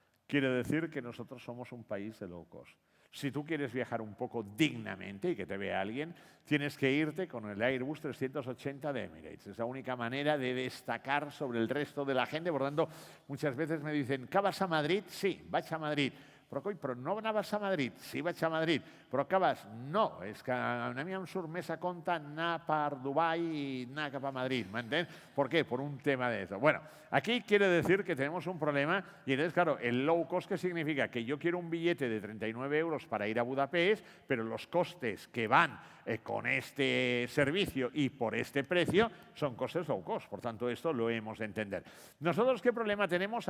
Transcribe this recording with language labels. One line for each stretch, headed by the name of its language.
Spanish: Quiere decir que nosotros somos un país de low cost. Si tú quieres viajar un poco dignamente y que te vea alguien, tienes que irte con el Airbus 380 de Emirates. Es la única manera de destacar sobre el resto de la gente. Por tanto, muchas veces me dicen, ¿que vas a Madrid?
Catalan: Sí, vaig a Madrid. Però no anaves a Madrid? Sí, vaig a Madrid. Però què vas? No, és que a mi em surt més a compte anar per Dubái y anar cap a Madrid, ¿me
Spanish: ¿Por qué? Por un tema de eso. Bueno, aquí quiere decir que tenemos un problema y entonces, claro, el low cost, ¿qué significa? Que yo quiero un billete de 39 euros para ir a Budapest, pero los costes que van con este servicio y por este precio son costes low cost. Por tanto, esto lo hemos de entender. Nosotros, ¿qué problema tenemos?